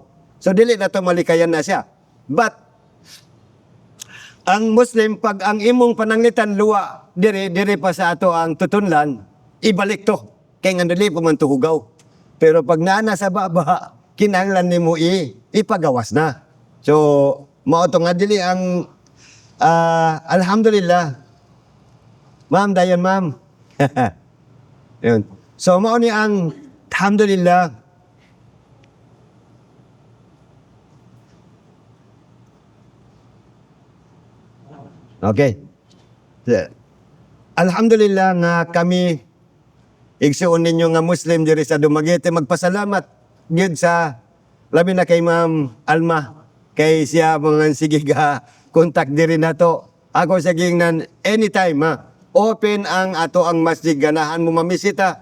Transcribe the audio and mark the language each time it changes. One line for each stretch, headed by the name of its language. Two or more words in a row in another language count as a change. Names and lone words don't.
Cebuano: So dili na to malikayan na siya. But ang Muslim, pag ang imong pananglitan luwa dire pa sa ato ang tutunlan, ibalik to kay nga dili pa man tuhugaw. Pero pag naana sa baba, kinahanglan nimo ipagawas na. So mao to nga dili ang alhamdulillah. Ma'am, dayon ma'am. Yun. So mao ni ang alhamdulillah. Okay. Alhamdulillah nga kami igsuon ninyo nga Muslim diri sa Dumaguete, magpasalamat gyud sa labi na kay Ma'am Alma, kay siya mga sige contact diri nato. Ako sa gingnan anytime open ang ato ang masjid, ganahan mo mamisita.